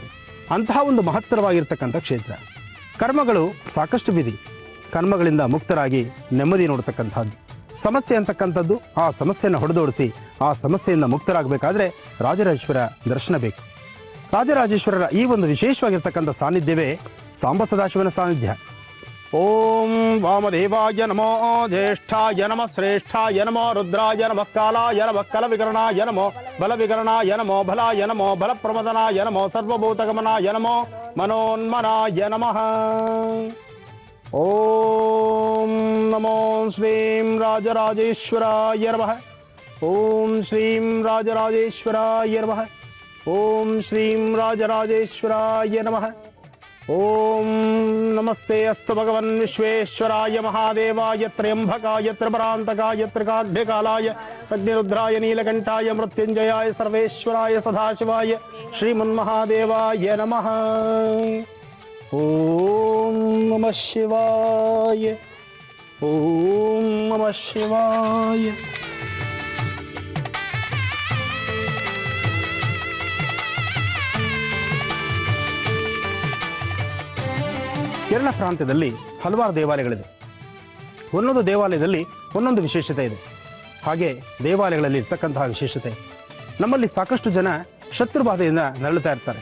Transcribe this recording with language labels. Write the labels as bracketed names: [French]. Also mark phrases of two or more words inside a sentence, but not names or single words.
[Kannada] ಅಂತಹ ಒಂದು ಮಹತ್ತರವಾಗಿರ್ತಕ್ಕಂಥ ಕ್ಷೇತ್ರ. ಕರ್ಮಗಳು ಸಾಕಷ್ಟು ಬಿದಿ, ಕರ್ಮಗಳಿಂದ ಮುಕ್ತರಾಗಿ ನೆಮ್ಮದಿ ನೋಡ್ತಕ್ಕಂಥದ್ದು. ಸಮಸ್ಯೆ ಅಂತಕ್ಕಂಥದ್ದು ಆ ಸಮಸ್ಯೆಯನ್ನು ಹೊಡೆದೋಡಿಸಿ ಆ ಸಮಸ್ಯೆಯಿಂದ ಮುಕ್ತರಾಗಬೇಕಾದ್ರೆ ರಾಜರಾಜೇಶ್ವರ ದರ್ಶನ ಬೇಕು. ರಾಜರಾಜೇಶ್ವರರ ಈ ಒಂದು ವಿಶೇಷವಾಗಿರ್ತಕ್ಕಂಥ ಸಾನ್ನಿಧ್ಯವೇ ಸಾಂಬ ಸದಾಶಿವನ ಸಾನ್ನಿಧ್ಯ. [Sanskrit] ಓಂ ವಾಮದೇವಾಯ ನಮೋ ಜ್ಯೇಷ್ಠಾಯ ನಮಃ ಶ್ರೇಷ್ಠಾಯ ನಮೋ ರುದ್ರಾಯ ನಮಃ ಕಾಲಾಯ ನಮಃ ಕಲವಿಕರಣಾಯ ನಮೋ ಬಲವಿಕರಣಾಯ ನಮೋ ಬಲಾಯ ನಮೋ ಬಲಪ್ರಮದನಾಯ ನಮೋ ಸರ್ವಭೂತಗಮನಾಯ ನಮೋ ಮನೋನ್ಮನಾಯ ನಮಃ. ಓಂ ನಮೋ ಶ್ರೀಂ ರಾಜರಾಜೇಶ್ವರಾಯ ನಮಃ. ಓಂ ಶ್ರೀಂ ರಾಜರಾಜೇಶ್ವರಾಯ ನಮಃ. ಓಂ ಶ್ರೀಂ ರಾಜರಾಜೇಶ್ವರಾಯ ನಮಃ. ಓಂ ನಮಸ್ತೆ ಅಸ್ತು ಭಗವನ್ ವಿಶ್ವೇಶ್ವರಾಯ ಮಹಾದೇವಾಯ ತ್ರ್ಯಂಬಕಾಯ ತ್ರಿಪರಾಂತಕಾಯ ತ್ರಿಕಾಗ್ನಿಕಾಲಾಯ ಅಗ್ನಿರುದ್ರಾಯ ನೀಲಕಂಠಾಯ ಮೃತ್ಯುಂಜಯಾಯ ಸರ್ವೇಶ್ವರಾಯ ಸದಾಶಿವಾಯ ಶ್ರೀಮನ್ಮಹಾದೇವಾಯ ನಮಃ. ಓಂ ನಮಃ ಶಿವಾಯ. ಓಂ ನಮಃ ಶಿವಾಯ. [Kannada] ಕೇರಳ ಪ್ರಾಂತ್ಯದಲ್ಲಿ ಹಲವಾರು ದೇವಾಲಯಗಳಿದೆ. ಒಂದೊಂದು ದೇವಾಲಯದಲ್ಲಿ ಒಂದೊಂದು ವಿಶೇಷತೆ ಇದೆ. ಹಾಗೆ ದೇವಾಲಯಗಳಲ್ಲಿ ಇರ್ತಕ್ಕಂತಹ ವಿಶೇಷತೆ, ನಮ್ಮಲ್ಲಿ ಸಾಕಷ್ಟು ಜನ ಶತ್ರುಬಾಧೆಯಿಂದ ನರಳುತ್ತಾ ಇರ್ತಾರೆ.